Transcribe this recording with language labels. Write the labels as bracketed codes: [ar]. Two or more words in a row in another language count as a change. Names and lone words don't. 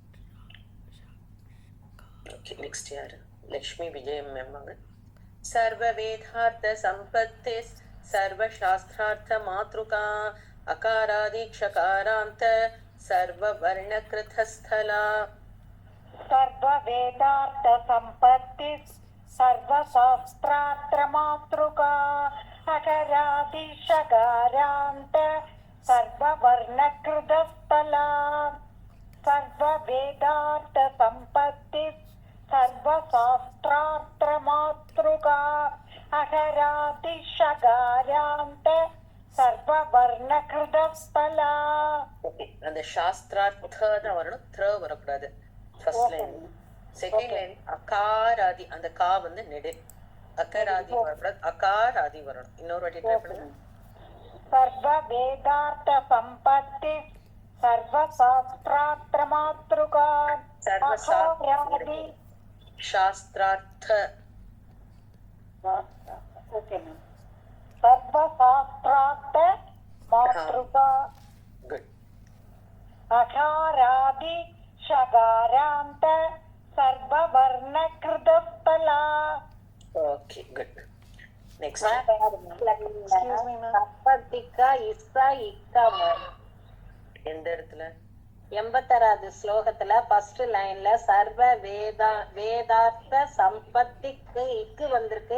[ta] ஓகே, நெக்ஸ்ட் யாரு? லக்ஷ்மி விஜயம் மேம்பாங்க. [sa] सर्व वेदार्थ सम्पत्तिस् सर्व शास्त्रार्थ मातृका अकारादिक्षकारान्त सर्व वर्ण कृतस्थला. सर्व वेदार्थ संपत्ति सर्व शास्त्रार्थ मातृका अकरादि शकारांत सर्व वर्णकृत स्थला. सर्व वेदार्थ संपत्ति सर्व शास्त्रार्थ मातृका अकरादि शकारांत सर्व वर्णकृत स्थला. ஓகே, அந்த சாஸ்திரார்த்த தான் வரணும், த்ர வரக்கூடாது. [en] First line. Second line [sa] அகாராதி, அந்த கா வந்து நெடு. அகராதி வரக்கூடாது, அகாராதி வரணும். இன்னொரு வாட்டி ட்ரை பண்ணுங்க. सर्व वेदार्थ संपत्ति सर्व शास्त्रार्थ मातृका சர்வ अहोरादि சாஸ்திரார்த்த. [en] Okay ma'am. [sa] सर्व शास्त्रार्थ मातृका [ta] குட். [sa] अकारादि शकारांत सर्व वर्णकृत स्थला. [ta] ஓகே, குட். நெக்ஸ்ட் சம்பத்திக்கா இஸ்ஸா இக்கா மேம். எந்த இடத்துல? 86வது ஸ்லோகத்துல [en] first line [sa] सर्व वेदार्थ सम्पत्तिक्कु [ta] இக்கு வந்திருக்கு.